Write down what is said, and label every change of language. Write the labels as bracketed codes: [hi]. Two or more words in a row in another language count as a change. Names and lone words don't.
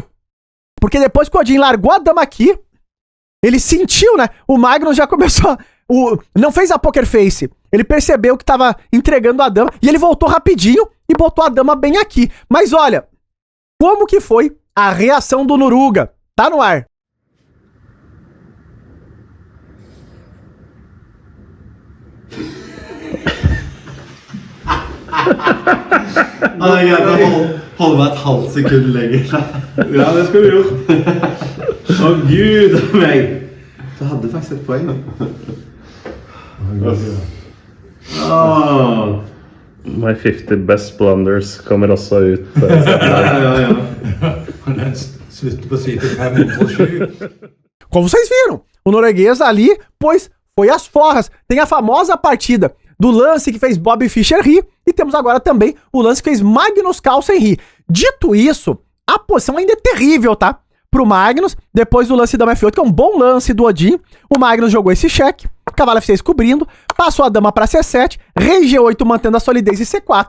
[pt] Porque depois que o Odin largou a dama aqui, ele sentiu, né? O Magnus já começou não fez a [en] poker face. [pt] Ele percebeu que tava entregando a dama e ele voltou rapidinho e botou a dama bem aqui. Mas olha, como que foi a reação do Noruga? Tá no ar. [no] Jeg kan holde meg et halvt sekund lenger. Ja, det skal du gjøre. Å, Gud a meg. Du hadde faktisk et poeng, da. My 50 best blunders kommer også ut. Den slutter på side 507. [pt] Como vocês viram, o norueguês ali, pois, foi às forras. Tem a famosa partida do lance que fez Bob Fischer rir, e temos agora também o lance que fez Magnus Carlsen rir. Dito isso, a posição ainda é terrível, tá? Pro Magnus, depois do lance da F8, que é um bom lance do Odin, o Magnus jogou esse cheque, cavalo F6 cobrindo, passou a dama pra C7, rei G8 mantendo a solidez e C4.